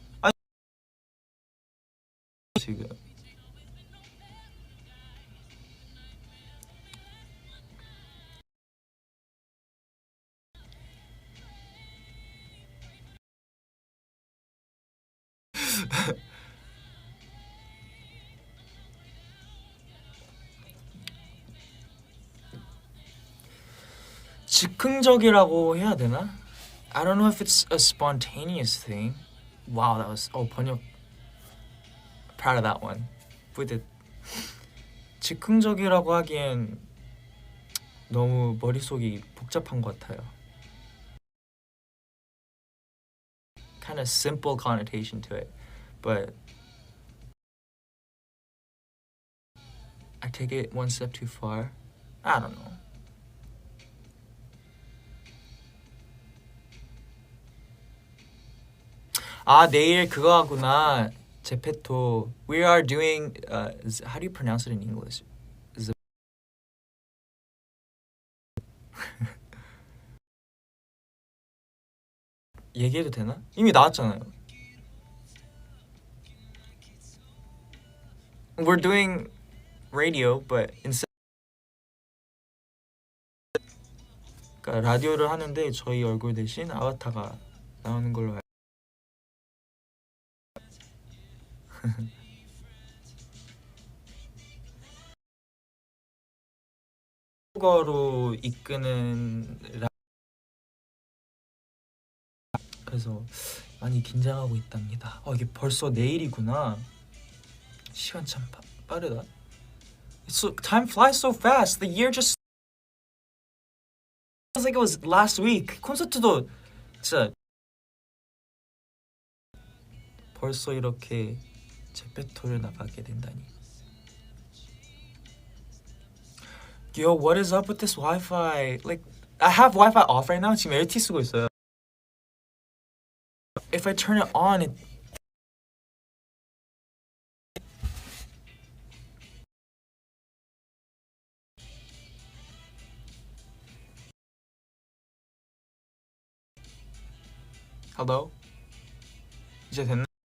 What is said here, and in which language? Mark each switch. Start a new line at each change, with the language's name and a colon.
Korean: 아니 지금 즉흥적이라고 해야 되나?
English: I don't know if it's a spontaneous thing. Wow, that was
Korean: 번역.
English: Proud of that one. With it.
Korean: 즉흥적이라고 하기엔 너무 머릿속이 복잡한 것 같아요.
English: Kind of simple connotation to it, but I take it one step too far. I don't know.
Korean: 내일 그거 하구나. 제페토.
English: We are doing. How do you pronounce it in English?
Korean: 얘기해도 되나? 이미 나왔잖아요.
English: We're doing radio, but instead.
Korean: 그러니까 라디오를 하는데 저희 얼굴 대신 아바타가 나오는 걸로 알고. 한국어로 이끄는 그래서 많이 긴장하고 있답니다. 이게 벌써 내일이구나. 시간 참 빠르다.
English: Time flies so fast. The year just feels like it was last week.
Korean: 콘서트도 진짜 벌써 이렇게 제페토를 나가게 된다니.
English: Yo, what is up with this Wi-Fi? Like, I have Wi-Fi off right now.
Korean: 지금 LTE 쓰고 있어요.
English: If I turn it on, it Hello?
Korean: 이제 됐나?